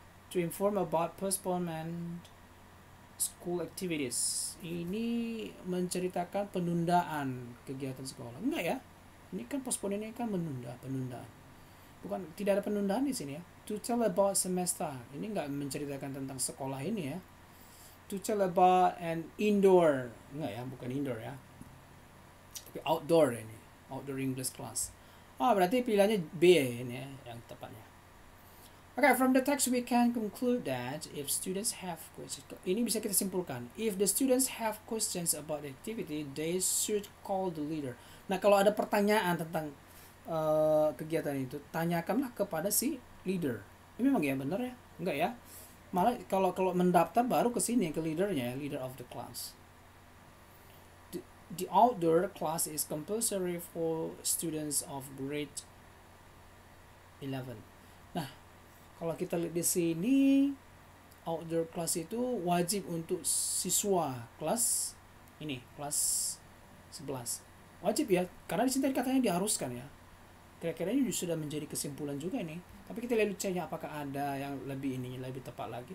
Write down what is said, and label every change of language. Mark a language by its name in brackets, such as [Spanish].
[English] To inform about postponement school activities. [Indonesian] Ini menceritakan penundaan kegiatan sekolah. Enggak ya? Ini kan postpone, ini kan penundaan. Bukan, tidak ada penundaan di sini ya. [English] To tell about semester. [Indonesian] Ini enggak menceritakan tentang sekolah ini ya. [English] to tell about an indoor, [Indonesian] enggak ya, bukan indoor ya, tapi [English] outdoor ini, outdoor English class. [Indonesian] Berarti pilihannya B ini ya, yang tepatnya. [English] Okay, from the text we can conclude that if students have questions, [Indonesian] ini bisa kita simpulkan, [English] if the students have questions about the activity, they should call the leader. [Indonesian] Nah, kalau ada pertanyaan tentang kegiatan itu, tanyakanlah kepada si leader. Ini memang ya benar ya? Enggak ya? Malah kalau mendaftar baru ke sini, ke leadernya, [English] leader of the class. The outdoor class is compulsory for students of grade 11. [Indonesian] Nah, kalau kita lihat di sini, outdoor class itu wajib untuk siswa kelas ini, kelas 11. Wajib ya, karena di sini katanya diharuskan ya. Kira-kira ini sudah menjadi kesimpulan juga ini. Tapi kita lihat ceknya apakah ada yang lebih ini, lebih tepat lagi.